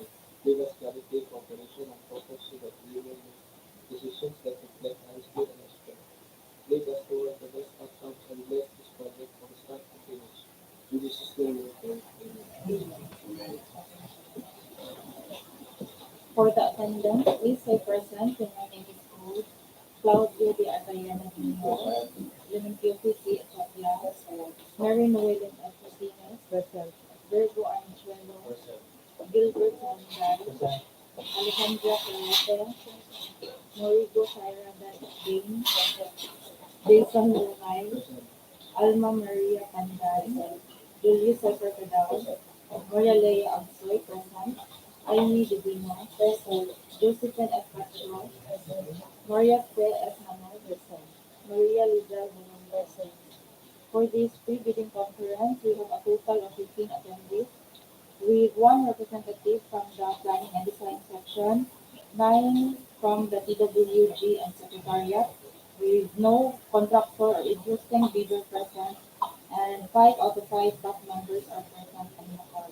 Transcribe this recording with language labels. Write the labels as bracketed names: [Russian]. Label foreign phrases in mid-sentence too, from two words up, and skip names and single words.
[English] Give us clarity, cooperation, and focus so that we will make decisions that reflect honesty and respect. Lead us toward the best outcomes and bless this project from start to finish. In Jesus' name we pray. Amen. For the attendant, please say present when your name is called. Claudio de Arbayana Jr., Limpio C. Echapla, Mary Noelen F. Martinez, present. Virgo Anchuelo, Gilbert Monday, Alejandra Peralta, Morigo Tyra Dane, Jason Lunay, Alma Maria Panday, Julius Cesar Cadao, Maria Leia Absoy, present. Amy Divino, present. Josephine F. Pacho, Maria Fe F. Hanoi, present. Maria Liza Bonong, present. For this pre-bidding conference, we have a total of 15 attendees, with one representative from the Planning and Design section, 9 from the TWG and Secretariat, with no contractor or existing bidder present, and 5 out of 5 staff members are present and recorded.